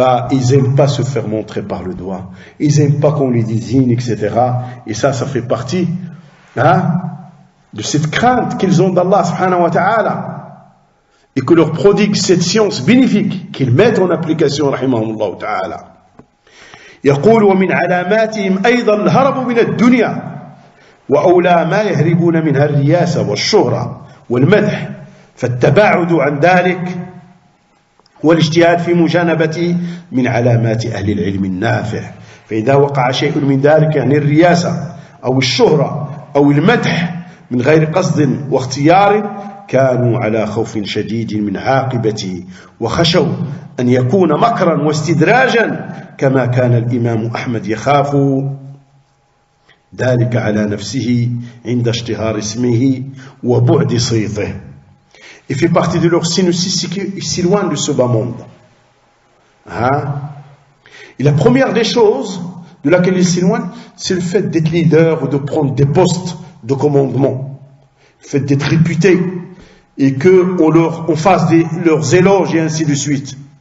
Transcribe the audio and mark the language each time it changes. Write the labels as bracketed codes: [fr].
[fr] Ils n'aiment pas se faire montrer par le doigt. Ils n'aiment pas qu'on les désigne, etc. Et ça fait partie de cette crainte qu'ils ont d'Allah subhanahu wa ta'ala. Et que leur prodigue cette science bénéfique qu'ils mettent en application, rahimahumullah ta'ala. [ar] يقول ومن علاماتهم أيضا الهرب من الدنيا وأولى ما يهربون منها الرياسة والشهرة والمدح فالتباعد عن ذلك والاجتهاد في مجانبته من علامات أهل العلم النافع فإذا وقع شيء من ذلك يعني الرياسة أو الشهرة أو المدح من غير قصد واختيار كانوا على خوف شديد من عاقبته وخشوا أن يكون مكرا واستدراجا كما كان الإمام أحمد يخاف ذلك على نفسه عند اشتهار اسمه وبعد صيته. [fr] Il fait partie de leur signe aussi, c'est qu'ils s'éloignent de ce bas monde. Et la première des choses de laquelle ils s'éloignent, c'est le fait d'être leader ou de prendre des postes de commandement. Le fait d'être réputé et qu'on fasse leurs éloges et ainsi de suite.